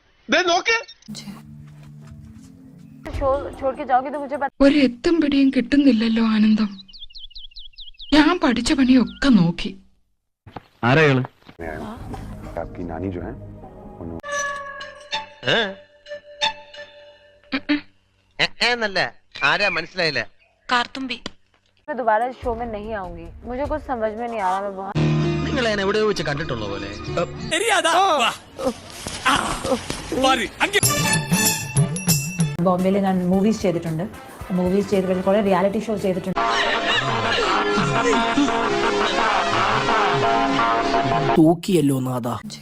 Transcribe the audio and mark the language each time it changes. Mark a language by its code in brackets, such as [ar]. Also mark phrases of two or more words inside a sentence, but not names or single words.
[hi] छोड़ के जाओगे तो मुझे [ml] ഒരു എത്തും പിടിയും കിട്ടുന്നില്ലല്ലോ ആനന്ദം. ഞാൻ പഠിച്ച പണിയൊക്കെ നോക്കി. ആരാള്? [hi] आपकी नानी जो है [ml] എന്നല്ല ആരാ മനസ്സിലായില്ല. [hi] कारतुम्बी मैं दोबारा शो में नहीं आऊंगी. मुझे कुछ समझ में नहीं आ रहा. मैं बहुत [ml] നിങ്ങൾ എന്നെ എവിടെ വെച്ച് കണ്ടിട്ടുള്ള പോലെ. ബോംബെയിൽ ഞാൻ മൂവീസ് ചെയ്തിട്ടുണ്ട്. മൂവീസ് ചെയ്ത് കഴിഞ്ഞ് കുറെ റിയാലിറ്റി ഷോ ചെയ്തിട്ടുണ്ട്. തൂക്കിയല്ലോ നാദാ.